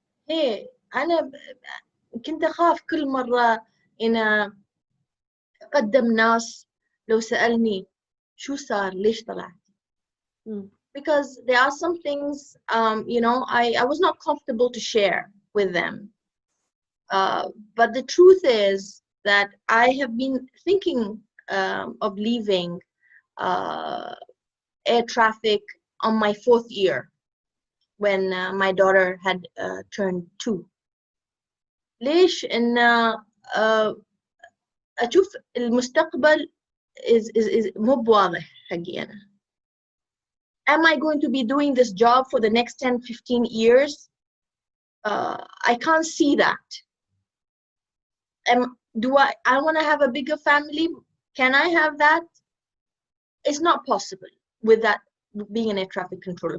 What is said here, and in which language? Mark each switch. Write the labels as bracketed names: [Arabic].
[Arabic] إيه، أنا كنت أخاف كل مرة إن أقدم ناس لو سألني شو صار، ليش طلعت؟ [English] Because there are some things, I was not comfortable to share with them. But the truth is that I have been thinking of leaving air traffic on my 4th year when my daughter had turned 2. [Arabic] ليش؟ إن أشوف المستقبل is مو بواضح حقي أنا. [English] Am I going to be doing this job for the next 10, 15 years? I can't see that. Do I want to have a bigger family? Can I have that? It's not possible with that being an air traffic controller.